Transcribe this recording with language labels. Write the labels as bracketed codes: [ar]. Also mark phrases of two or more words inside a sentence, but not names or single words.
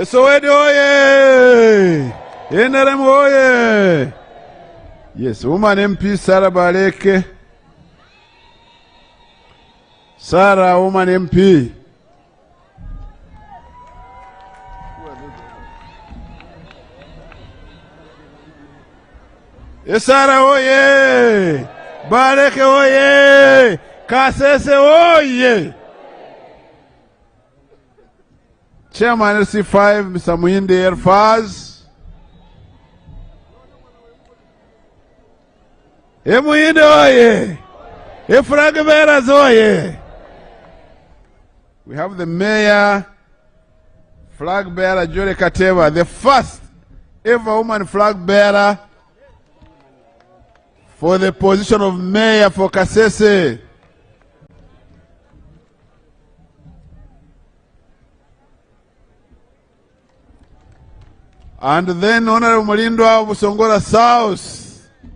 [en] Esowedi oye! NRM oye! Yes, woman MP Sarah Baleke. Sarah, woman MP. Sarah oye! Baleke oye! Kasese oye! Chairman LC5, Mr. Muhinde Erfaz. Muhinde oye! Flag bearers oye! We have the mayor, flag bearer Jolie Kateva, the first ever woman flag bearer for the position of mayor for Kasese. And then Honorable Mulindwa of Busongora South.